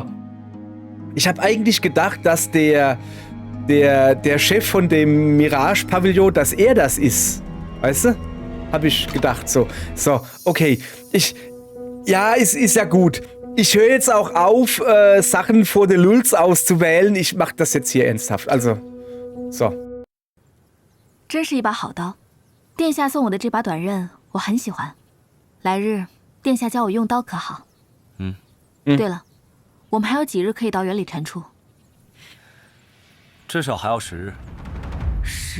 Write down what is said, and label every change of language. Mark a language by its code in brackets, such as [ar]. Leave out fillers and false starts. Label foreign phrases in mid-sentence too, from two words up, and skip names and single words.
[de] Ich habe eigentlich gedacht, dass der Chef von dem Mirage-Pavillon, dass er das ist. Weißt du? Habe ich gedacht. So, okay. Ja, es ist ja gut. Ich höre jetzt auch auf, Sachen vor der Lulz auszuwählen. Ich mache das jetzt hier ernsthaft. Also, so. [zh] 真是一把好刀，殿下送我的这把短刃，我很喜欢。来日，殿下教我用刀可好？对了，我们还有几日可以到袁礼臣处？至少还要10日。 10